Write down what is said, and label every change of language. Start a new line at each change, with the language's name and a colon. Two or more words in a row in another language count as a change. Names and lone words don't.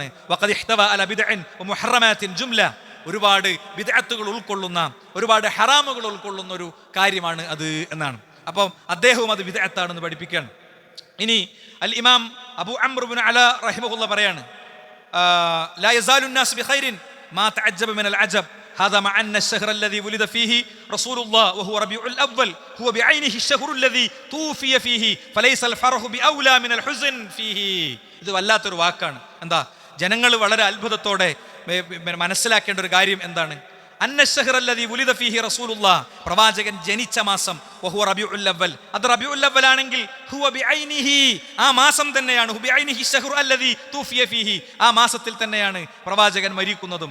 Arabic: وقد احتوى على بدع ومحرمات جملة,
Malayalam: ഒരുപാട് ബിദ്അത്തുകൾ ഉൾക്കൊള്ളുന്ന, ഒരുപാട് ഹറാമുകൾ ഉൾക്കൊള്ളുന്ന ഒരു കാര്യമാണ് അത് എന്നാണ്. അപ്പം അദ്ദേഹവും അത് ബിദ്അത്താണെന്ന് പഠിപ്പിക്കുകയാണ്.
Arabic: ഇനി അൽ ഇമാം അബൂ അംർ ഇബ്നു അല റഹിമഹുല്ലാഹ് പറയാണ്, لا يزال الناس بخير ما تعجب من العجب هذا مع أن الشهر الذي ولد فيه رسول الله وهو ربيع الأول هو بعينه الشهر الذي توفي فيه فليس الفرح بأولى من الحزن فيه.
Malayalam: ഇത് വല്ലാത്തൊരു വാക്കാണ്. എന്താ, ജനങ്ങൾ വളരെ അത്ഭുതത്തോടെ മനസ്സിലാക്കേണ്ട ഒരു കാര്യം എന്താണ്,
Arabic: أن الشهر الذي ولد فيه رسول الله,
Malayalam: പ്രവാചകൻ ജനിച്ച മാസം,
Arabic: وهو ربيع الأول,
Malayalam: അത് റബീഉൽ അവ്വൽ ആണെങ്കിൽ
Arabic: هو بعينه,
Malayalam: ആ മാസം തന്നെയാണ്,
Arabic: هو بعينه الشهر الذي توفي فيه,
Malayalam: ആ മാസത്തിൽ തന്നെയാണ് പ്രവാചകൻ മരിക്കുന്നതും.